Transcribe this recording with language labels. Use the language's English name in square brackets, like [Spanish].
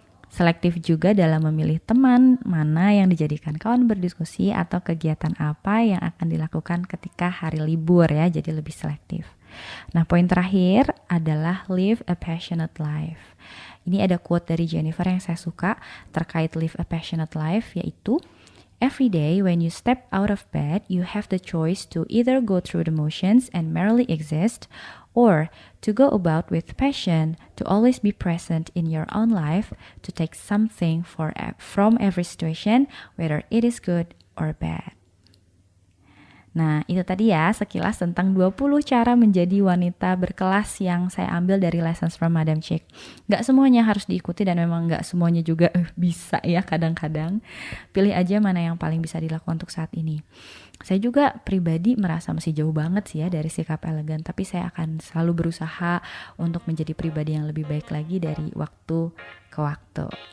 [Indonesian] Selektif juga dalam memilih teman mana yang dijadikan kawan berdiskusi atau kegiatan apa yang akan dilakukan ketika hari libur ya, jadi lebih selektif. Nah, poin terakhir adalah [English] live a passionate life. [Indonesian] Ini ada quote dari Jennifer yang saya suka terkait [English] live a passionate life, [Indonesian] yaitu [English] Every day when you step out of bed, you have the choice to either go through the motions and merely exist, or to go about with passion, to always be present in your own life, to take something from every situation, whether it is good or bad. [Indonesian] Nah, itu tadi ya sekilas tentang 20 cara menjadi wanita berkelas yang saya ambil dari Lessons from Madam Chick. Gak semuanya harus diikuti dan memang gak semuanya juga bisa ya kadang-kadang. Pilih aja mana yang paling bisa dilakukan untuk saat ini. Saya juga pribadi merasa masih jauh banget sih ya dari sikap elegan, tapi saya akan selalu berusaha untuk menjadi pribadi yang lebih baik lagi dari waktu ke waktu.